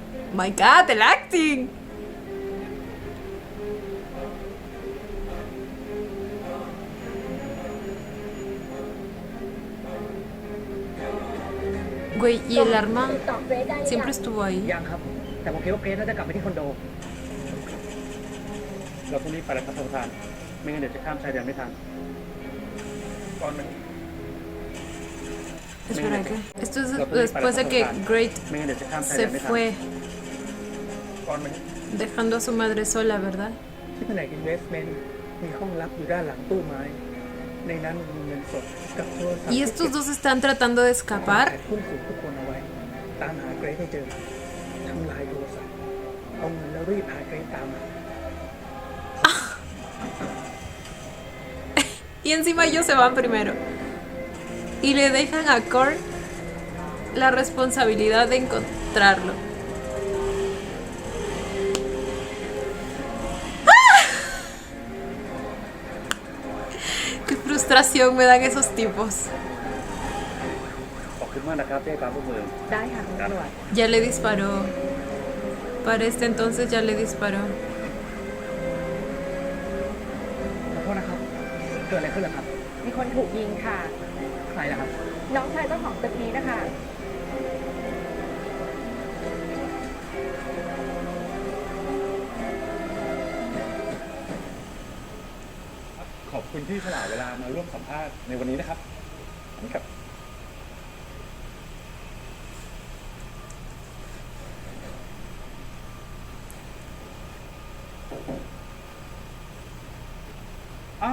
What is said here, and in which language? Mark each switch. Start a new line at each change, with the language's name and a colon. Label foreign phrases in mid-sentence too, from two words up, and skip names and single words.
English: My God,
Spanish: el acting. Güey, y el arma
Thai: ติดต่อเกรซได้หรือยัง
Spanish: siempre estuvo ahí.
Thai: ยังครับ แต่ผมคิดว่าเกรซน่าจะกลับไปที่คอนโด เราต้องรีบไปแล้วครับท่านประธาน ไม่งั้นเดี๋ยวจะข้ามชายแดนไม่ทัน ก่อนมัน
Spanish: Espera, ¿qué? Esto es después de que Great
Thai: ไม่งั้นเดี๋ยวจะข้ามชายแด
Spanish: se
Thai: นไม่ทัน
Spanish: fue
Thai: ก่อนมัน
Spanish: dejando a su madre sola, ¿verdad?
Thai: ที่แผนก investment มีห้องลับอยู่ด้านหลังตู้ไม้ ในนั้นมีเงินสดกับโทรศัพท์
Spanish: Y estos dos están tratando de escapar.
Thai: หุ้นส่วนทุกคนเอาไว้ ตามหาเกรซให้เจอ ทำลายโทรศัพท์เอาเงินแล้วรีบพาเกรซตามมา
Spanish: Y encima ellos se van primero. Y le dejan a Kurt la responsabilidad de encontrarlo. ¡Ah! ¡Qué frustración me dan esos tipos!
Thai: ขอบคุณมากนะครับที่ให้ความร่วมมือ ได้ค่ะคุณตำรวจ
Spanish: Ya le disparó. Para este entonces ya le disparó.
Thai: ขอโทษนะครับ เกิดอะไรขึ้นเหรอครับ มีคนถูกยิงค่ะ ใครล่ะครับ น้องชายเจ้าของตึกนี้นะคะ ขอบคุณที่สละเวลามาร่วมสัมภาษณ์ในวันนี้นะครับครับ อ้าว